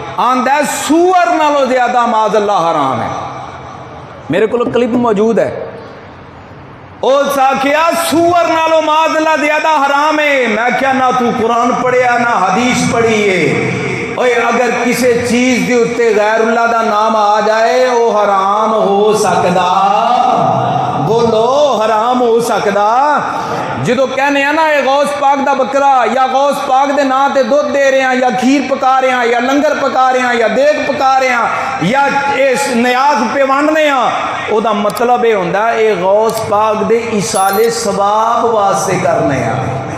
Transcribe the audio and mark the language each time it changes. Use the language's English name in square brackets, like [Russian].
[Punjabi] آندا ہے سور نالوں زیادہ معاذ اللہ حرام ہے. [Urdu] میرے کو کلپ موجود ہے. [Punjabi] او ساکھیا سور نالوں معاذ اللہ زیادہ حرام ہے. میں کیا نہ تو قرآن پڑھیا نہ حدیث پڑھی ہے. اوے اگر کسی چیز دے اتے غیر اللہ دا نام آ جائے وہ حرام ہو سکدا، بولو حرام ہو سکدا. جدو کہنے ہیں نا اے غوث پاک دا بکرا یا غوث پاک دے نا تے دودھ دے رہے ہیں یا کھیر پکا رہے ہیں یا لنگر پکا رہے ہیں یا دیگ پکا رہے ہیں یا اس نیاز پہ وانڈنے ہیں، او دا مطلب یہ ہوندا ہے اے غوث پاک دے ایصال ثواب واسطے کرنے ہیں.